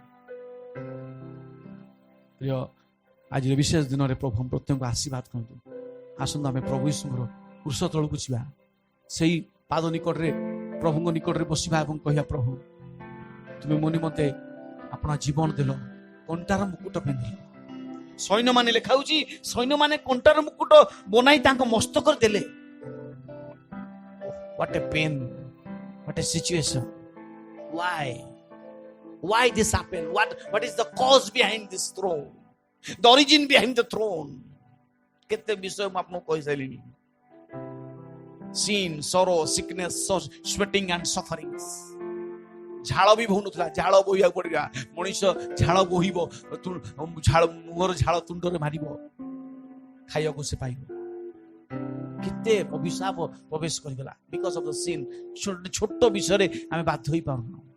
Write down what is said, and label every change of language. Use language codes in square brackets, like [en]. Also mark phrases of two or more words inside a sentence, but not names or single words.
[or] ପ୍ରିୟ ଆଜିର ବିଶେଷ ଦିନରେ ପ୍ରଭୁ ପ୍ରତ୍ୟେକଙ୍କୁ ଆଶୀର୍ବାଦ କରନ୍ତୁ ଆସନ୍ତୁ ଆମେ ପ୍ରଭୁ ଯୀଶୁଙ୍କର କୃଷ ତଳକୁ ଯିବା ସେଇ ପାଦ ନିକଟରେ ପ୍ରଭୁଙ୍କ ନିକଟରେ ବସିବା ଏବଂ କହିବା ପ୍ରଭୁ ତୁମେ ମୋ ନିମନ୍ତେ ଆପଣ ଜୀବନ ଦେଲ କଣ୍ଟାର ମୁକୁଟ ପିନ୍ଧିଲ ସୈନ୍ୟମାନେ ଲେଖା ହଉଛି ସୈନ୍ୟମାନେ କଣ୍ଟାର ମୁକୁଟ ବନାଇ ତାଙ୍କ ମସ୍ତକରେ ଦେଲେ [en] what a pain what a situation why this happened what is the cause behind this throne the origin behind the throne [or] କେତେ ବିଷୟ ମୁଁ ଆପଣଙ୍କୁ କହିସାରିଲିଣି [en] sin sorrow sickness sweating and sufferings [or] ଝାଳ ବି ବହୁନଥିଲା ଝାଳ ବୋହିବାକୁ ପଡିଲା ମଣିଷ ଝାଳ ବୋହିବ ମୁହଁର ଝାଳ ତୁଣ୍ଡରେ ମାରିବ ଖାଇବାକୁ ସେ ପାଇବ କେତେ ଅଭିଶାପ ପ୍ରବେଶ କରିଗଲା [en] because of the sin [or] ଛୋଟ ବିଷୟରେ ଆମେ ବାଧ୍ୟ ହେଇପାରୁନୁ